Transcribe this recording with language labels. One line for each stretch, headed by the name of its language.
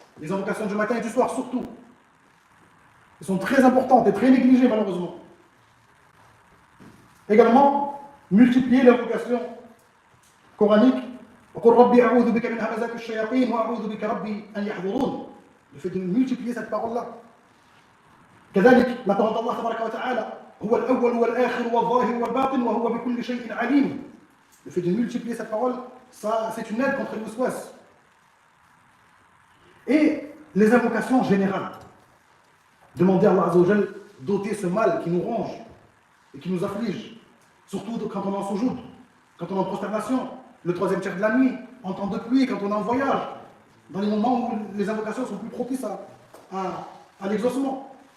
French: Les invocations du matin et du soir, surtout. Elles sont très importantes et très négligées, malheureusement. Également, multiplier l'invocation coranique. Le fait de multiplier cette parole-là.
Arabic: كذلك
French: la parole d'Allah
Arabic: تبارك وتعالى هو الأول والآخر والظاهر والباطن وهو بكل شيء عليم.
French: Le fait de multiplier cette parole, ça, c'est une aide contre le waswas. Et les invocations générales. Demander à Allah
Arabic: Azza wa Jal
French: d'ôter ce mal qui nous ronge et qui nous afflige. Surtout quand on est en soujoud, quand on est en prosternation, le 3e tiers de la nuit, en temps de pluie, quand on est en voyage, dans les moments où les invocations sont plus propices à l'exaucement.